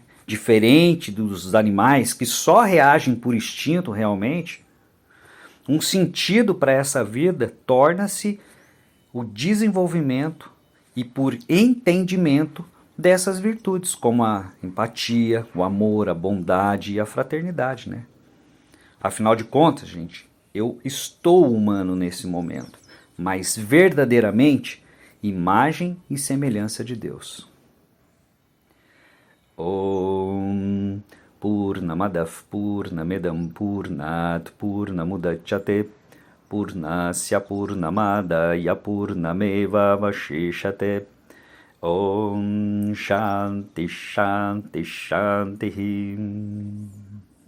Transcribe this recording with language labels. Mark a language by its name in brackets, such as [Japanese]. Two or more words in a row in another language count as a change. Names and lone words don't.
[Portuguese] Diferente dos animais que só reagem por instinto realmente, um sentido para essa vida torna-se o desenvolvimento e por entendimento dessas virtudes, como a empatia, o amor, a bondade e a fraternidade, né? Afinal de contas, gente, eu estou humano nesse momento, mas verdadeiramente imagem e semelhança de Deus. [Sanskrit] Om Purnamadav Purnamidam Purnat Purnamudachyate Purnasya Purnamadaya Purnameva Vashishate. Om Shanti Shanti Shanti.